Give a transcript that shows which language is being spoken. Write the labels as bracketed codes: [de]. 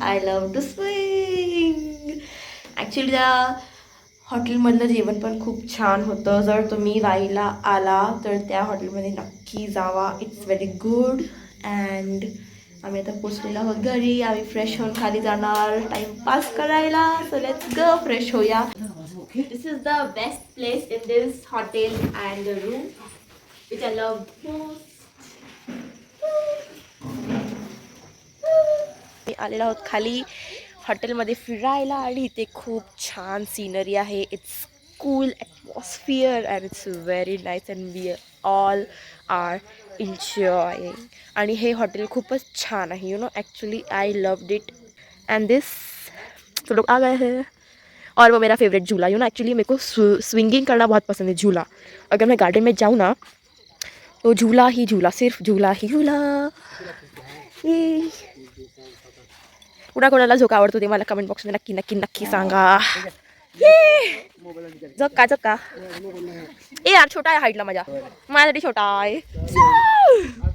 [en] I love to swing. [mr] Actually त्या हॉटेलमधलं जेवण पण खूप छान होतं. जर तुम्ही वाईला आला तर त्या हॉटेलमध्ये नक्की जावा, [en] It's very good. [mr] अँड आम्ही आता पोचलेलो आहोत घरी. आम्ही फ्रेश होऊन खाली जाणार टाईमपास करायला. [en] so let's go, fresh [mr] होऊया. [en] This is the best place in this hotel and the room which I love most. [mr] आलेलो आहोत खाली हॉटेलमध्ये फिरायला आणि इथे खूप छान सीनरी आहे. [en] It's cool atmosphere and it's very nice and we all are enjoying. [mr] आणि हे हॉटेल खूपच छान आहे. [en] you know actually I loved it [hi] and this तो लोग आ गए हैं. और वो मेरा फेवरेट झूला. [en] you know actually [hi] मेरे को स्विंगिंग करना बहुत पसंद है. झूला अगर मैं गार्डन में जाऊँ ना तो झूला ही झूला, सिर्फ झूला ही झूला. [mr] ये कोणाकोणाला झोका आवडतो ते मला कमेंट बॉक्समध्ये नक्की नक्की नक्की सांगा. झोका झोका. ए यार छोटा आहे हाईटला माझ्या, माझ्यासाठी छोटा आहे.